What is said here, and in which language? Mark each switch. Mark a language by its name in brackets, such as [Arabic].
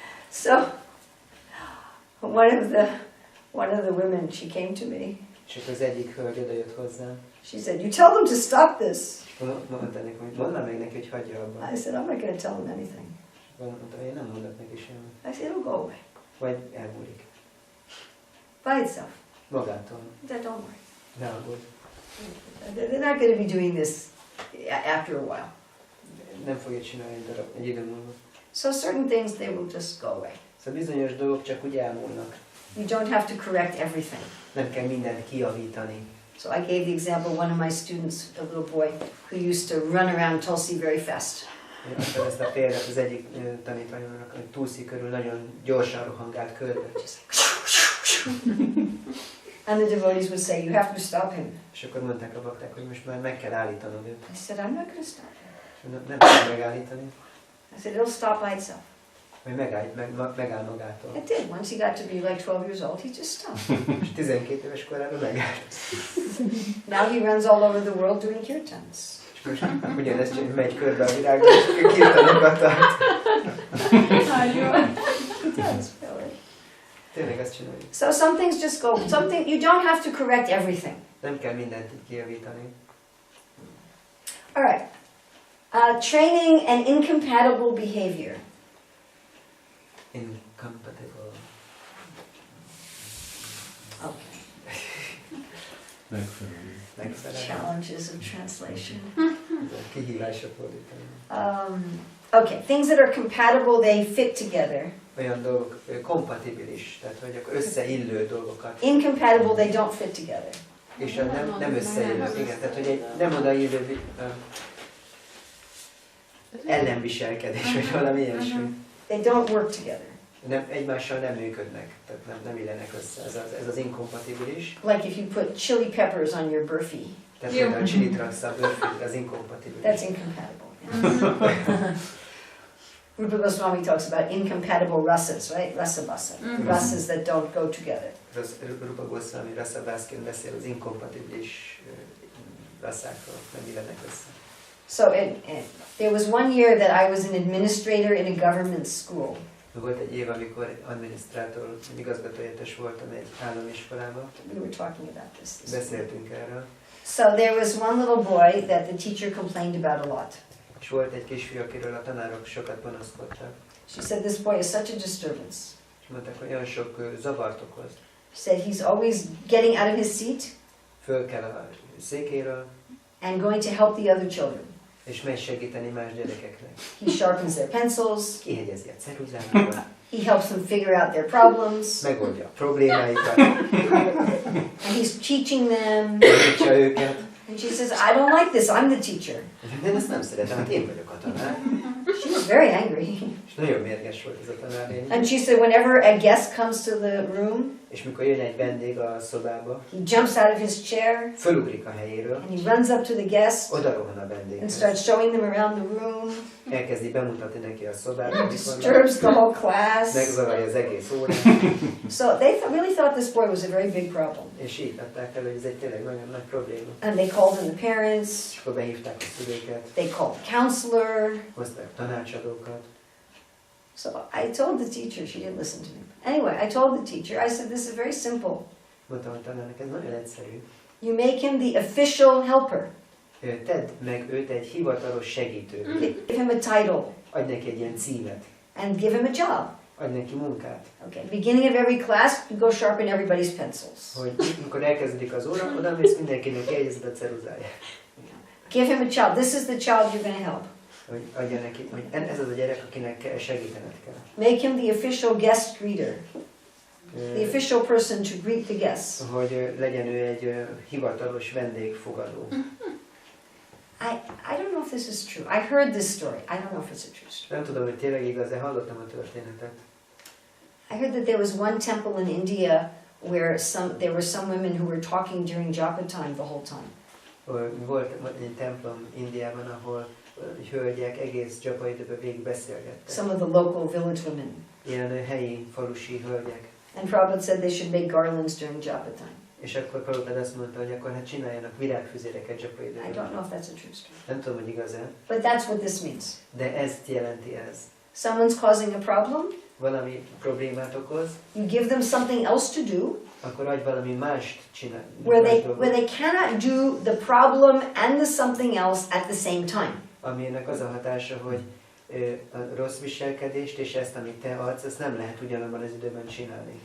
[English] So one of the women, she came to me. [Hungarian] És akkor az egyik hölgy odajött hozzám. [English] She said, "You tell them to stop this." [Hungarian] Mondta neki, hogy mondd meg neki, hogy hagyja abba. [English] I said, "I'm not going to tell them anything." [Hungarian] Mondta, én nem mondok neki semmit. [English] I said, "It'll go away [Hungarian] Vagy elmúlik. [English] by itself. [Hungarian] Magától. [English] Don't worry. [Hungarian] Ne aggódj. [English] They're not going to be doing this after a while." [Hungarian] Nem fogja csinálni egy idő múlva. [English] So certain things, they will just go away. [Hungarian] Szóval bizonyos dolgok csak úgy elmúlnak. [English] You don't have to correct everything. [Hungarian] Nem kell mindent kijavítani. [English] So I gave the example, one of my students, a little boy, who used to run around Tulsi very fast. [Hungarian] Én adtam ezt a példát az egyik tanítványomnak, hogy Tulsi körül nagyon gyorsan rohangált körbe. [English] And the devotees would say, "You have to stop him." [Hungarian] És akkor mondták a bakták, hogy most már meg kell állítanod őt. [English] I said, "I'm not going to stop him." [Hungarian] És nem kell megállítani, [English] I said, "It'll stop by itself." [Hungarian] hogy megáll magától. [English] It did. Once he got to be like 12 years old, he just stopped. [Hungarian] És 12 éves korában megállt. [English] Now he runs all over the world doing kirtans. [Hungarian] És most ugyanezt csak megy körbe a világban, és kirtanokat tart. [English] He does, really. [Hungarian] Tényleg ezt csináljuk. [English] So some things just go, you don't have to correct everything. [Hungarian] Nem kell mindent így kijavítani. [English] All right. Training and incompatible behavior. Incompatible. Okay. [Hungarian] Megfelelő. [English] Challenges of translation. [Hungarian] Kihívások fordítani. [English] Okay, things that are compatible, they fit together. [Hungarian] Olyan dolgok kompatibilis, tehát hogy összeillő dolgokat. [English] Incompatible, they don't fit together. [Hungarian] És nem összeillő, igen, tehát hogy egy nem odaillő ellenviselkedés, vagy valami ilyesmi. [English] They don't work together. [Hungarian] Nem, egymással nem működnek, tehát nem illenek össze. Ez az inkompatibilis. [English] Like if you put chili peppers on your burfi. [Hungarian] Tehát például a csilit raksz a bőrfűre, az inkompatibilis. [English] That's incompatible. Yeah. Rupa Goswami talks about incompatible rasas, right? Rasa-basa. Rasas that don't go together. [Hungarian] Rupa Goswami rasa-bászként beszél az inkompatibilis raszákról, nem illenek össze. [English] So there was one year that I was an administrator in a government school. [Hungarian] Volt egy év, amikor adminisztrátor, igazgatóhelyettes voltam egy állami iskolában. [English] We were talking about this. [Hungarian] Beszéltünk erről. [English] So there was one little boy that the teacher complained about a lot. [Hungarian] És volt egy kisfiú, akiről a tanárok sokat panaszkodtak. [English] She said, "This boy is such a disturbance." [Hungarian] És mondták, hogy olyan sok zavart okoz. [English] She said, "He's always getting out of his seat. [Hungarian] Föl kell a székéről. [English] and going to help the other children. [Hungarian] És megy segíteni más gyerekeknek. [English] He sharpens their pencils. [Hungarian] Kihegyezi a ceruzájukat. [English] He helps them figure out their problems. [Hungarian] Megoldja a problémáikat. [English] And he's teaching them. [Hungarian] Tanítja őket. [English] And she says, I don't like this, I'm the teacher. [Hungarian] Én ezt nem szeretem, hát én vagyok a tanár. [English] She was very angry. [Hungarian] És nagyon mérges volt ez a tanárnéni. [English] And she said, whenever a guest comes to the room, [Hungarian] És mikor jön egy vendég a szobába, [English] he jumps out of his chair, [Hungarian] fölugrik a helyéről, [English] and he runs up to the guest, [Hungarian] oda rohan a [English] and [Hungarian] vendéghez. [English] starts showing them around the room, [Hungarian] Elkezdi bemutatni neki a szobát, [English] and [Hungarian] amit vannak, [English] disturbs the whole class. [Hungarian] megzavarja az egész órát, [English] So they really thought this boy was a very big problem. [Hungarian] és így adták el, hogy ez egy tényleg nagyon nagy probléma. [English] And they called in the parents, [Hungarian] És akkor behívták a szülőket, [English] they called a counselor. [Hungarian] hozták tanácsadókat. [English] So I told the teacher, she didn't listen to me. Anyway, I told the teacher, I said, this is very simple. [Hungarian] Mondtam a tanárnak, ez nagyon egyszerű. [English] You make him the official helper. [Hungarian] Tedd meg őt egy hivatalos segítő. [English] Give him a title [Hungarian] Adj neki egy ilyen címet. [English] and give him a job. [Hungarian] Adj neki munkát. [English] Okay, beginning of every class, you go sharpen everybody's pencils. [Hungarian] Hogy amikor elkezdődik az óra, oda mész mindenkinek jegyezed a ceruzáját. [English] Give him a child. This is the child you're going to help. [Hungarian] Hogy adja neki, hogy ez az a gyerek, akinek segítened kell. [English] Make him the official guest greeter. The official person to greet the guests. [Hungarian] Hogy legyen ő egy hivatalos vendégfogadó. [English] I don't know if this is true. I heard this story. I don't know if it's a true story. [Hungarian] Nem tudom, hogy tényleg igaz, de hallottam a történetet. [English] I heard that there was one temple in India where there were some women who were talking during japa time the whole time. [Hungarian] Volt egy templom Indiában, ahol hölgyek egész dzsapa időben végig beszélgettek. [English] Some of the local village women. [Hungarian] Ilyen helyi, falusi hölgyek. [English] And Prabhupada said they should make garlands during japa time. [Hungarian] És akkor Prabhupada azt mondta, hogy akkor hát csináljanak virágfüzéreket dzsapa [English] I don't [Hungarian] időben. [English] know if that's a true story. [Hungarian] Nem tudom, hogy igaz-e, [English] But that's what this means. [Hungarian] de ezt jelenti ez. [English] Someone's causing a problem, [Hungarian] Valami problémát okoz, [English] you give them something else to do, [Hungarian] akkor adj valami mást csinálni. [English] where they cannot do the problem and the something else at the same time. [Hungarian] Aminek az a hatása, hogy a rossz viselkedést és ezt, amit te adsz, ezt nem lehet ugyanabban az időben csinálni.